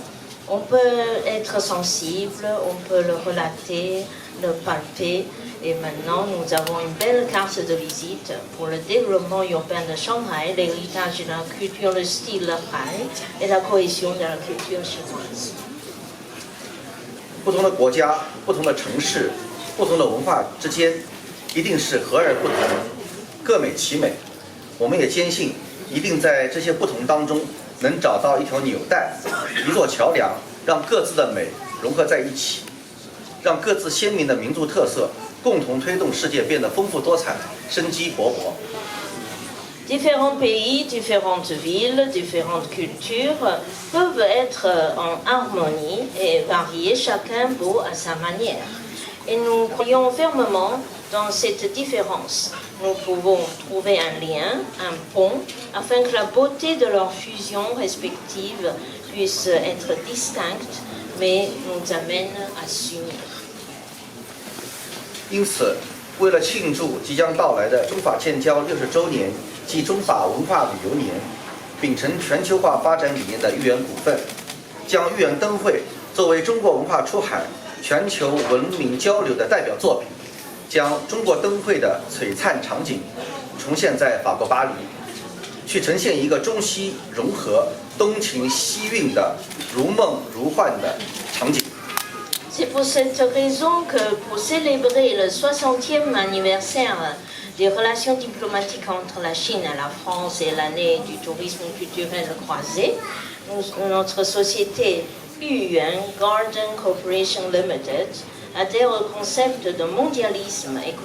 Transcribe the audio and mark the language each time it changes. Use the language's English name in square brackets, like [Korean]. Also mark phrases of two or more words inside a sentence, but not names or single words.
[French] On peut être sensible, on peut le relater, le palper, et maintenant nous avons une belle carte de visite pour le développement urbain de Shanghai, l'héritage de la culture, le style local et la cohésion de la culture chinoise. [Chinese] 不同的国家、不同的城市、不同的文化之间，一定是和而不同，各美其美。我们也坚信，一定在这些不同当中，能找到一条纽带，一座桥梁，让各自的美融合在一起，让各自鲜明的民族特色共同推动世界变得丰富多彩、生机勃勃。 [French] Différents pays, différentes villes, différentes cultures peuvent être en harmonie et varier, chacun beau à sa manière. Et nous croyons fermement dans cette différence. Nous pouvons trouver un lien, un pont, afin que la beauté de leur fusion respective puisse être distincte, mais nous amène à s'unir. [Chinese] 因此，为了庆祝即将到来的中法建交60周年暨中法文化旅游年，秉承全球化发展理念的豫园股份，将豫园灯会作为中国文化出海、全球文明交流的代表作品，将中国灯会的璀璨场景重现在法国巴黎，去呈现一个中西融合、东情西韵的如梦如幻的场景。 [French] C'est pour cette raison que pour célébrer le 60e anniversaire des relations diplomatiques entre la Chine et la France et l'année du tourisme culturel croisé, notre société Yuyuan Garden Corporation Limited adhère au concept de mondialisme et